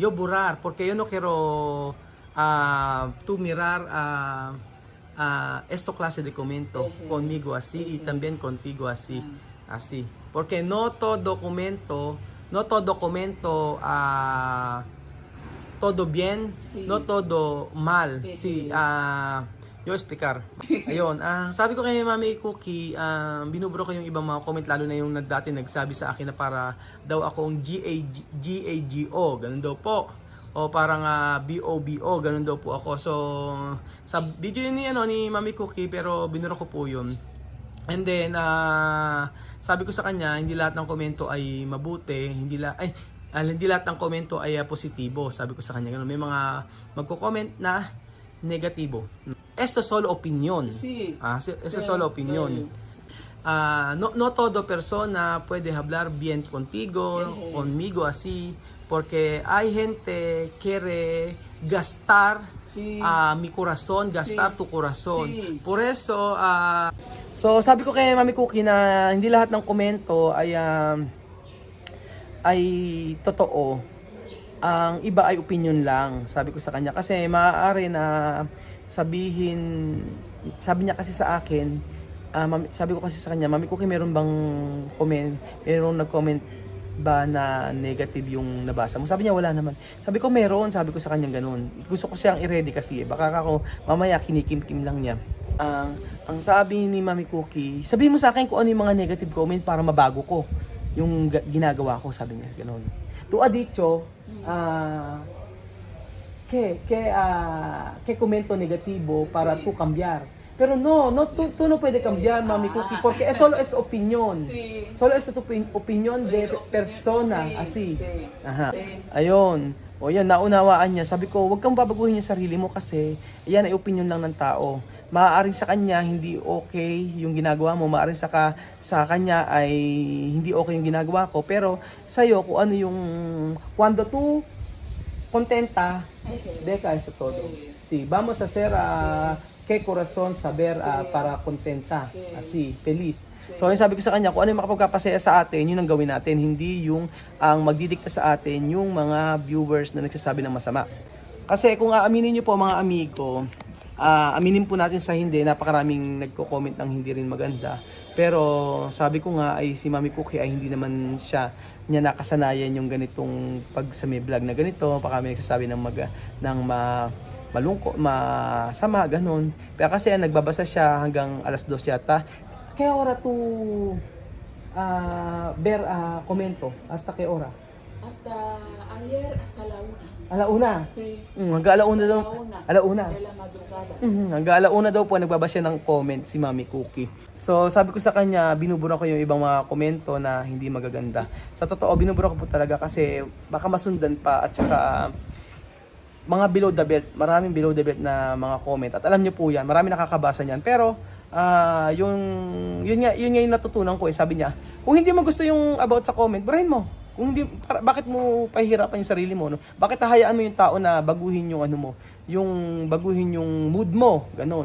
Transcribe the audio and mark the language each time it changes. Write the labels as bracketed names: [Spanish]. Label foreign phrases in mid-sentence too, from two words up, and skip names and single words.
[Spanish] Yo borrar, porque yo no quiero tú mirar esta clase de comento conmigo así y también contigo así. Así, porque no todo comento todo bien, no todo mal. Sí, yo explicar. [Filipino] Ayun, sabi ko kay Mami Cookie, binuburo ko yung ibang mga comment, lalo na yung dati nagsabi sa akin na para daw akong GAGO, ganun daw po. O parang BOBO, ganun daw po ako. So, sa video yun ni Mami Cookie, pero binuro ko po yun. And then, sabi ko sa kanya, hindi lahat ng komento ay mabuti, hindi lahat ng komento ay positibo. Sabi ko sa kanya, ganun, may mga magko-comment na negatibo. [Spanish] Esto solo opinion. Sí. Esto solo opinion. no todo persona puede hablar bien contigo, conmigo así, porque hay gente quiere gastar Sí. mi corazón, gastar tu corazón. Sí. Por eso, [Filipino] so sabi ko kay Mami Cookie na hindi lahat ng komento ay totoo. Ang iba ay opinion lang, sabi ko sa kanya. Kasi maaari na sabihin, sabi niya kasi sa akin, sabi ko kasi sa kanya, Mami Cookie, meron bang meron nag-comment ba na negative yung nabasa mo? Sabi niya, wala naman. Sabi ko, meron. Sabi ko sa kanya ganun. Gusto ko siyang i-ready kasi. Baka ako, mamaya kinikim-kim lang niya. Ang sabi ni Mami Cookie, sabihin mo sa akin kung ano yung mga [English] negative comment [Filipino] para mabago ko yung ginagawa ko, sabi niya. Ganun. [Spanish] Tu ha dicho, que comento negativo para tu cambiar. Pero no, tú no puede cambiar, Mami Cookie, porque es solo es tu opinión. Sí. Solo es tu opinión de persona, Sí, así. sí. Aha. Sí. [Filipino] Ayun. O yan, naunawaan niya. Sabi ko, huwag kang babaguhin yung sarili mo kasi yan ay opinion lang ng tao. Maaaring sa kanya hindi okay yung ginagawa mo, maaaring sa kanya ay hindi okay yung ginagawa ko, pero sa'yo kung ano yung [Spanish] cuando tú contenta, deca eso todo. Sí, vamos a hacer qué corazón saber para contenta, así, feliz. [Filipino] So, yung sabi ko sa kanya, kung ano yung makapagpapasaya sa atin, yun ang gawin natin, hindi yung ang magdidikta sa atin yung mga viewers na nagsasabi ng masama. Kasi kung aaminin nyo po mga amigo, aminin po natin sa hindi, napakaraming nagko-comment ng hindi rin maganda. Pero sabi ko nga ay si Mami Cookie ay hindi naman niya nakasanayan yung ganitong pag sa may vlog na ganito, baka may nagsasabi ng malungkot, masama, ganun. Pero kasi nagbabasa siya hanggang alas 2 yata. [Spanish] Kaya ora tu ver komento? Hasta kaya ora? Hasta ayer, hasta la una. Alauna? Sí. [Filipino] Hanggang alauna daw. Alauna? [Spanish] De la madrugada. [Filipino] Hanggang alauna daw po nagbabasa siya ng comment si Mami Cookie. So sabi ko sa kanya, binubura ko yung ibang mga komento na hindi magaganda. Sa totoo, binubura ko po talaga kasi baka masundan pa at saka mga [English] below the belt, [Filipino] maraming [English] below the belt [Filipino] na mga comment. At alam niyo po yan, marami nakakabasa niyan. Pero yun nga yung natutunan ko sabi niya, kung hindi mo gusto yung about sa comment, burahin mo. Kung hindi, bakit mo pahihirapan yung sarili mo, no? Bakit hahayaan mo yung tao na baguhin yung ano mo, yung baguhin yung mood mo, ganun.